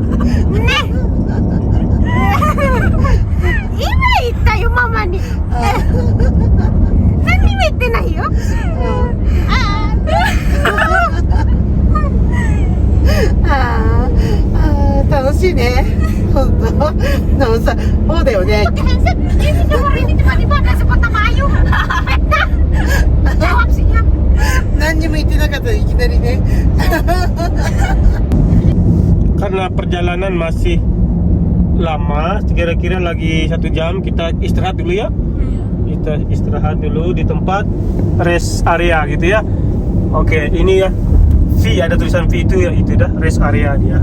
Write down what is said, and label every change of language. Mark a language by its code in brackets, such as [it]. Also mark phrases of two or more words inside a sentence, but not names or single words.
[ja] ね。今言ったよママに。何にも言ってないよ。楽しいね本当でもさそうだよね [id] Ini hari ini tiba-tiba ada sepotong ayu. Jawab siap. [ja] 何にも言ってなかったらいきなりね [id] Karena perjalanan masih lama, kira-kira lagi 1 jam, kita istirahat dulu ya. Kita istirahat dulu di tempat rest area gitu ya. Oke, ini ya V, ada tulisan V itu ya, itu dah rest area dia.